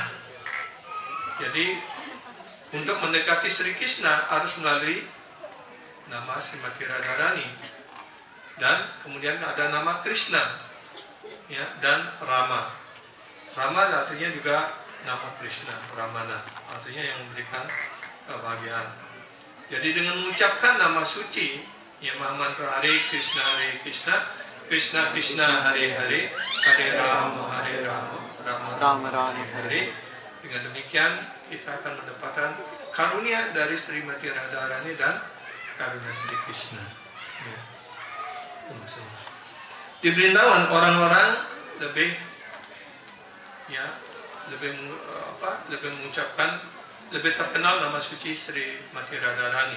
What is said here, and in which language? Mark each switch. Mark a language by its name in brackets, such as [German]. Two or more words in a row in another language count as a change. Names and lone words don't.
[Indonesian] Jadi untuk mendekati Sri Krishna harus melalui nama Srimati Radharani, dan kemudian ada nama Krishna, ya, dan Rama. Rama artinya juga nama Krishna, Ramana, artinya yang memberikan kebahagiaan. Jadi dengan mengucapkan nama suci, ya, mantra Hare Krishna, Krishna Krishna, Hare Hare, Hare Rama, Rama Rama, Hare. Dengan demikian kita akan mendapatkan karunia dari Srimati Radharani dan karunia Sri Krishna. Ya. Di Vrindavan orang-orang lebih mengucapkan, lebih terkenal nama suci Srimati Radharani.